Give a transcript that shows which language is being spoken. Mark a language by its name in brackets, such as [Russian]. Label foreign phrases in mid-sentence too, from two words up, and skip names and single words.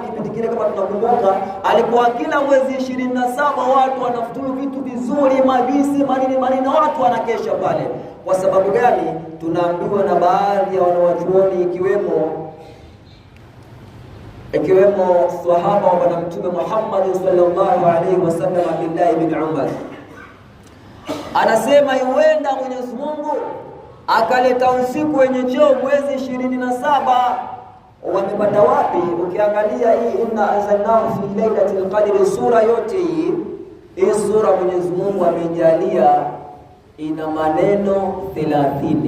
[Swahili] Kipindi kile kama tunakumbuka, alikuwa kila mwezi 27 watu wanafuturu vitu vizuri, mabisi, manini, watu wanakesha pale. Kwa sababu gani? Tunaambiwa na baadhi ya wanawachuoni ikiwemo sahaba wa Bwana Mtume Muhammad [Arabic] صلى الله عليه وسلم, [Swahili] Abdullah ibn Umar, anasema huenda Mwenyezi Mungu akaleta usiku wenye cheo mwezi 27. Wamepata wapi? Ukiangalia hii [Arabic] إنا أنزلناه في ليلة القدر, [Swahili] sura yote hii sura Mwenyezi Mungu amejalia ina maneno 30.